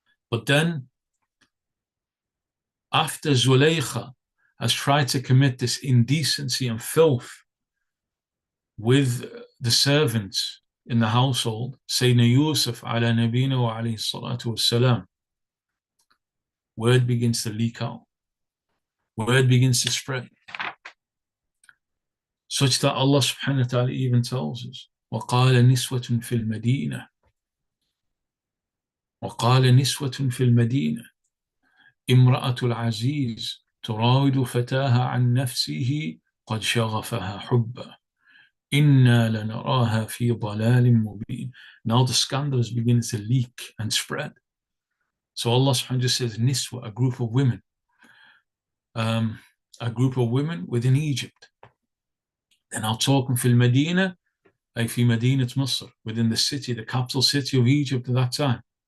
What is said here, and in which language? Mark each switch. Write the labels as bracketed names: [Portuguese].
[English] But then, after Zulaykha has tried to commit this indecency and filth with the servants in the household, Sayyidina Yūsuf ala nabina wa alayhi salatu wassalam, word begins to leak out. Word begins to spread. Such that Allah subhanahu wa ta'ala even tells us, [Arabic] وَقَالَ نِسْوَةٌ فِي الْمَدِينَةِ وَقَالَ نِسْوَةٌ فِي الْمَدِينَةِ امرأة العزيز تراود فتاها عن نفسه قد شغفها حبا إنا لنراها في ضلال مبين. [English] Now the scandal is beginning to leak and spread. So Allah subhanahu wa ta'ala says niswa, a group of women. A group of women within Egypt. They're now talking fil Medina, like fi Madinat Misr, within the city, the capital city of Egypt at that time.